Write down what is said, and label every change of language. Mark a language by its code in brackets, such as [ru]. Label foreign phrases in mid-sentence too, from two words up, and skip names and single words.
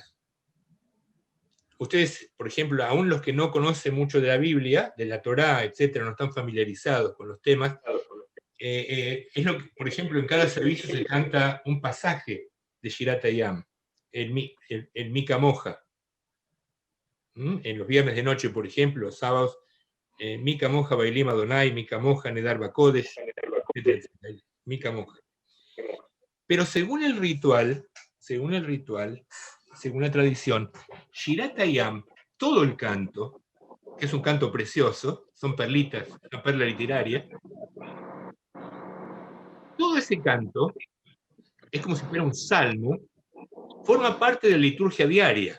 [es] Ustedes, por ejemplo, aún los que no conocen mucho de la Biblia, de la Torá, etcétera, no están familiarizados con los temas, es lo que, por ejemplo, en cada servicio se canta un pasaje de Shirat Hayam, el Mika Moja. En los viernes de noche, por ejemplo, los sábados, [he] מי כמוכה באלים אדוני, מי כמוכה נאדר בקודש, מי כמוכה. [es] Pero según el ritual, según la tradición, Shirat Hayam, todo el canto, que es un canto precioso, son perlitas, una perla literaria, todo ese canto es como si fuera un salmo, forma parte de la liturgia diaria.